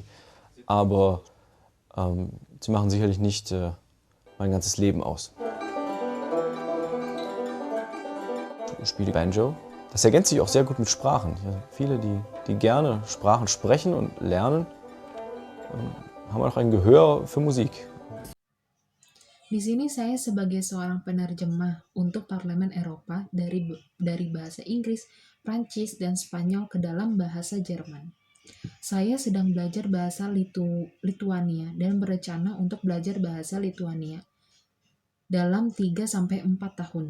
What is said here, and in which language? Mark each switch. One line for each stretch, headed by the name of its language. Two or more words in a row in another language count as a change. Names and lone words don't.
German: Aber sie machen sicherlich nicht mein ganzes Leben aus. Ich spiele Banjo. Das ergänzt sich auch sehr gut mit Sprachen. Viele, die gerne Sprachen sprechen und lernen, haben auch ein Gehör für Musik.
Indonesian: Di sini saya sebagai seorang penerjemah untuk Parlemen Eropa dari bahasa Inggris, Prancis, dan Spanyol ke dalam bahasa Jerman. Saya sedang belajar bahasa Lituania dan berencana untuk belajar bahasa Lituania dalam 3-4 tahun.